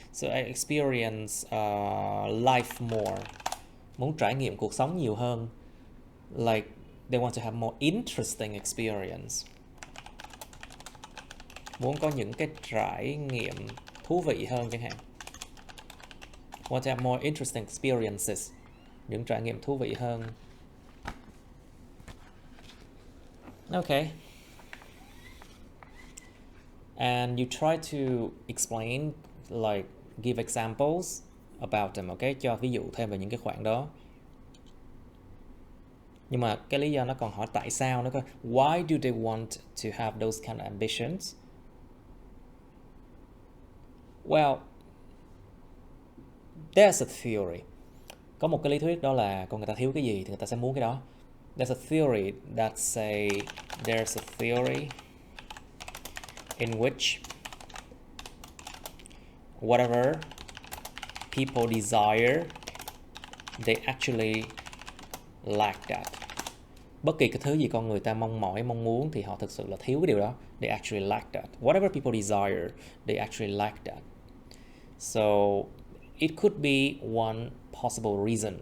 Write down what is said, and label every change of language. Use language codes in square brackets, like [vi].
[en] So I experience life more. [vi] Muốn trải nghiệm cuộc sống nhiều hơn. [en] Like they want to have more interesting experience. [vi] Muốn có những cái trải nghiệm thú vị hơn chẳng hạn. [en] Want to have more interesting experiences. [vi] Những trải nghiệm thú vị hơn. [en] Okay. And you try to explain, like give examples about them, okay? [vi] Cho ví dụ thêm về những cái khoản đó. Nhưng mà cái lý do nó còn hỏi tại sao nữa cơ. [en] Why do they want to have those kind of ambitions? Well, there's a theory. [vi] Có một cái lý thuyết đó là con người ta thiếu cái gì thì người ta sẽ muốn cái đó. [en] There's a theory that say there's a theory in which whatever people desire, they actually lack that. [vi] Bất kỳ cái thứ gì con người ta mong mỏi, mong muốn thì họ thực sự là thiếu cái điều đó. [en] They actually lack that. Whatever people desire, they actually lack that. So it could be one possible reason.